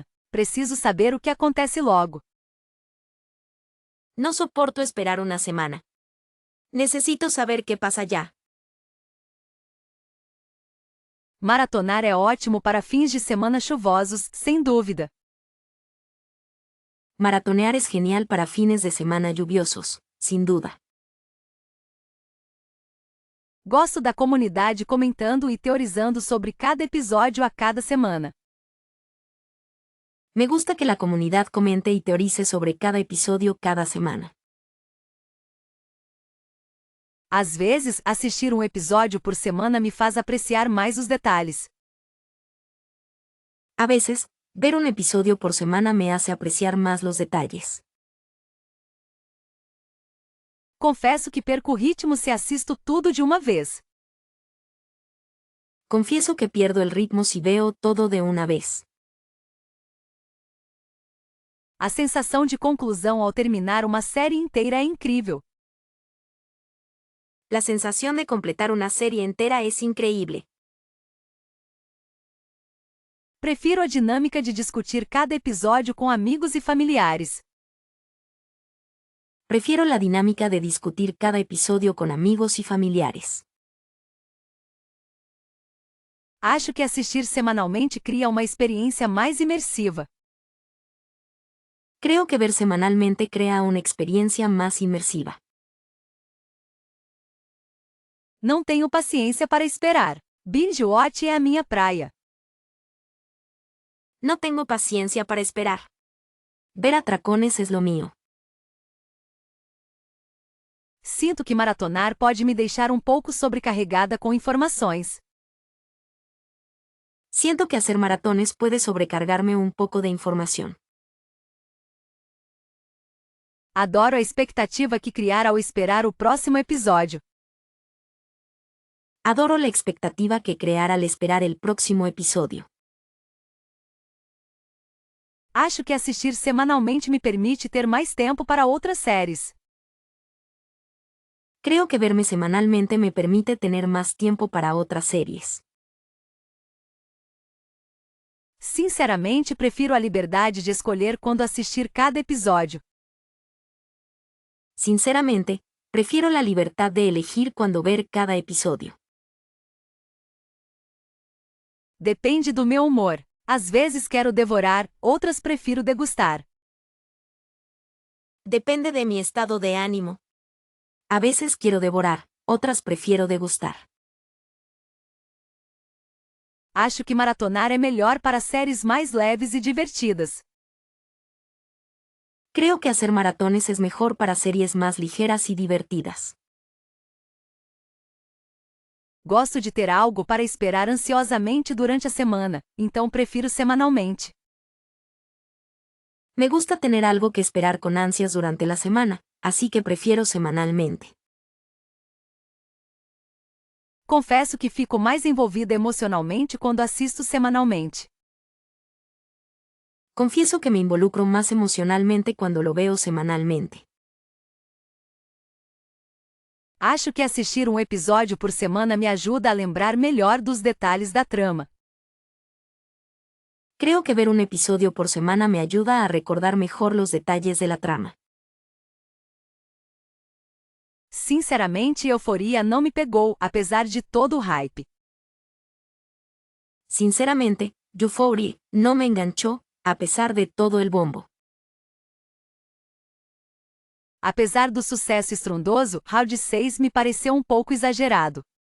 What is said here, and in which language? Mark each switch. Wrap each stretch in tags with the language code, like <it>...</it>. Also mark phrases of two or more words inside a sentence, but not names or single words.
<pt>Preciso saber o que acontece logo.</pt> <es>No soporto esperar una semana. Necesito saber qué pasa ya.</es> <pt>Maratonar é ótimo para fins de semana chuvosos, sem dúvida.</pt> <es>Maratonear es genial para fines de semana lluviosos, sin duda.</es> <pt>Gosto da comunidade comentando e teorizando sobre cada episódio a cada semana.</pt> <es>Me gusta que la comunidad comente y teorice sobre cada episodio cada semana.</es> <pt>Às vezes, assistir um episódio por semana me faz apreciar mais os detalhes.</pt> <es>A veces, ver un episodio por semana me hace apreciar más los detalles.</es> <pt>Confesso que perco o ritmo se assisto tudo de uma vez.</pt> <es>Confieso que pierdo el ritmo si veo todo de una vez.</es> <pt>A sensação de conclusão ao terminar uma série inteira é incrível.</pt> <es>La sensación de completar una serie entera es increíble.</es> <pt>Prefiro a dinâmica de discutir cada episódio com amigos e familiares.</pt> <es>Prefiero la dinámica de discutir cada episodio con amigos y familiares.</es> <pt>Acho que assistir semanalmente cria uma experiência mais imersiva.</pt> <es>Creo que ver semanalmente crea una experiencia más inmersiva.</es> <pt>Não tenho paciência para esperar.</pt> <en>Binge watch</en> <pt>é a minha praia.</pt> <es>No tengo paciencia para esperar. Ver atracones es lo mío.</es> <pt>Sinto que maratonar pode me deixar um pouco sobrecarregada com informações.</pt> <es>Siento que hacer maratones puede sobrecargarme un poco de información.</es> <pt>Adoro a expectativa que criar ao esperar o próximo episódio.</pt> <es>Adoro la expectativa que crear al esperar el próximo episodio.</es> <pt>Acho que assistir semanalmente me permite ter mais tempo para outras séries.</pt> <es>Creo que verme semanalmente me permite tener más tiempo para otras series.</es> <pt>Sinceramente, prefiro a liberdade de escolher quando assistir cada episódio.</pt> <es>Sinceramente, prefiero la libertad de elegir cuándo ver cada episodio.</es> <pt>Depende do meu humor. Às vezes quero devorar, outras prefiro degustar.</pt> <es>Depende de mi estado de ánimo. A veces quiero devorar, otras prefiero degustar.</es> <pt>Acho que maratonar é melhor para séries mais leves e divertidas.</pt> <es>Creo que hacer maratones es mejor para series más ligeras y divertidas.</es> <pt>Gosto de ter algo para esperar ansiosamente durante a semana, então prefiro semanalmente.</pt> <es>Me gusta tener algo que esperar con ansias durante la semana, así que prefiero semanalmente.</es> <pt>Confesso que fico mais envolvida emocionalmente quando assisto semanalmente.</pt> <es>Confieso que me involucro más emocionalmente cuando lo veo semanalmente.</es> <pt>Acho que assistir um episódio por semana me ajuda a lembrar melhor dos detalhes da trama.</pt> <es>Creo que ver un episodio por semana me ayuda a recordar mejor los detalles de la trama.</es> <pt>Sinceramente, Euforia não me pegou, apesar de todo o hype.</pt> <es>Sinceramente, Euphoria no me enganchó, a pesar de todo el bombo.</es> <pt>Apesar do sucesso estrondoso, Round 6 me pareceu um pouco exagerado.</pt>